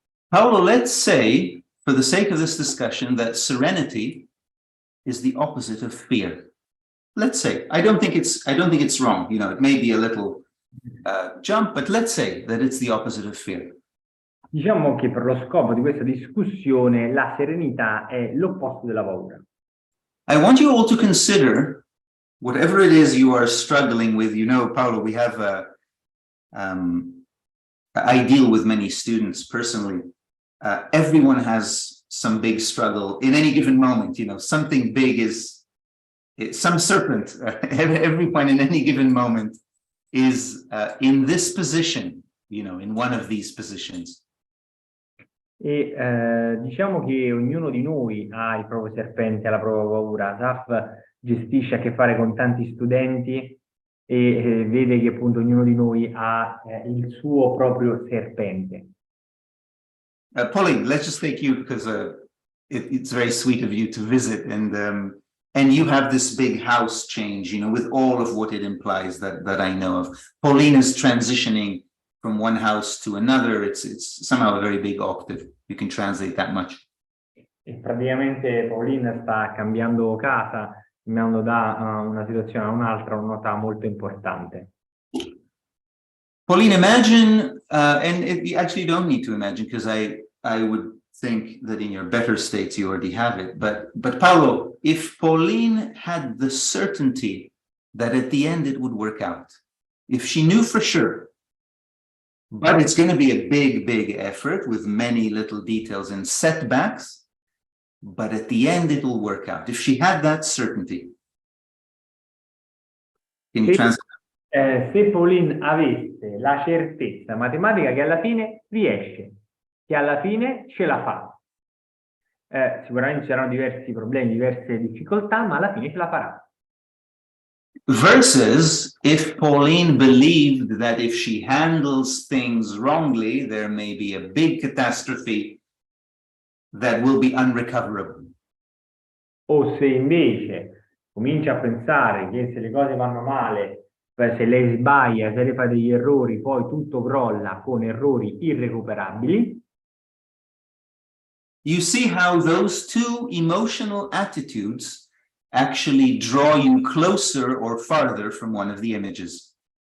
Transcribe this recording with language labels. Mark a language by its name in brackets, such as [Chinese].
[English] Paolo, let's say, for the sake of this discussion, that serenity is the opposite of fear. Let's say, I don't think it's wrong. It may be a little jump, but let's say that it's the opposite of fear. [Italian] Diciamo che per lo scopo di questa discussione la serenità è l'opposto della paura. [English] I want you all to consider whatever it is you are struggling with. Paolo, we have I deal with many students personally. Everyone has some big struggle in any given moment. Something big some serpent. Everyone in any given moment is in this position, in one of these positions. [Italian] E diciamo che ognuno di noi ha il proprio serpente, ha la propria paura. Asaf gestisce a che fare con tanti studenti e vede che appunto ognuno di noi ha il suo proprio serpente. [English] Pauline, let's just take you because it's very sweet of you to visit, and you have this big house change, with all of what it implies that I know of. Pauline is transitioning from one house to another. It's somehow a very big octave. You can translate that much. [Italian] E praticamente Pauline sta cambiando casa, andando da una situazione a un'altra, una nota molto importante. [English] Pauline, imagine, you actually don't need to imagine, because I would think that in your better states you already have it. But Paolo, if Pauline had the certainty that at the end it would work out, if she knew for sure, but it's going to be a big, big effort with many little details and setbacks, but at the end it will work out. If she had that certainty. Can you translate? [Italian] Se Pauline avesse la certezza matematica che alla fine riesce, che alla fine ce la fa, sicuramente c'erano diversi problemi, diverse difficoltà, ma alla fine ce la farà. [English] Versus if Pauline believed that if she handles things wrongly, there may be a big catastrophe that will be unrecoverable. [Italian] O se invece comincia a pensare che se le cose vanno male, se lei sbaglia, se lei fa degli errori, poi tutto crolla con errori irrecuperabili. [English] You see how those two emotional attitudes actually draw you closer or farther from one of the images.